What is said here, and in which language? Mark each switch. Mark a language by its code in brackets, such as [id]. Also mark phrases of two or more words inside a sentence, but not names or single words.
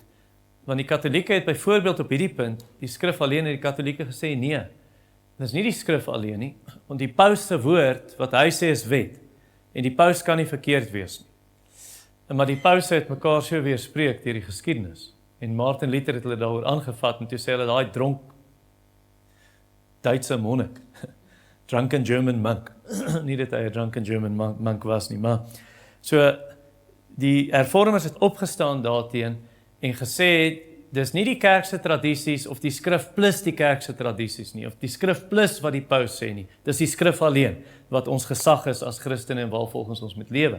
[af] Want die Katolieke het byvoorbeeld op hierdie punt, die skrif alleen het die Katolieke gesê, nee, dit is nie die skrif alleen nie, want die paus se woord, wat hy sê is wet, en die paus kan nie verkeerd wees nie. Maar die paus het mekaar so weerspreek deur die geskiedenis, en Martin Luther het hulle daaroor aangevat, en toe sê hulle, daai dronk Duitse monnik, [en] drunken German monk, [af] nie dat hy 'n [en] drunken German monk [af] was nie, maar, so, die hervormers het opgestaan daarteen, en gesê, dis nie die kerkse tradisies, of die skrif plus die kerkse tradisies nie, of die skrif plus wat die paus sê nie, dis die skrif alleen, wat ons gesag is as Christene en waarvolgens ons moet lewe.